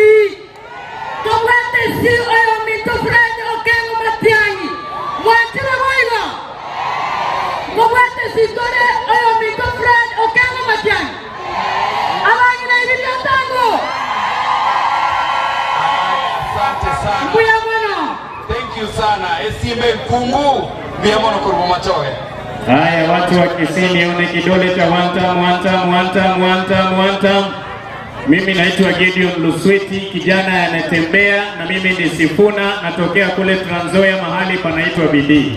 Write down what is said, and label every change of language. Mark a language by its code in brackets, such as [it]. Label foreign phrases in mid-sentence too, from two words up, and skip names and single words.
[guz] Tobwate si oyo mito Fred Okengo Matiang'i. Mwatire boigo. Tobwate si tore oyo mito Fred Okengo Matiang'i. Abangina ibili otango. [sw] Asante sana. [guz] Kuya mwana. [en] Thank you [guz] sana. Esimbe Kungu. Biamono kwa Bomachoge. [sw] Haya, watu wa Kisii nione kidole cha one time. Mimi naitwa Gideon Lusweti, kijana anatembea, na mimi ni Sifuna, natokea kule Trans Nzoia mahali panaitwa Bidii.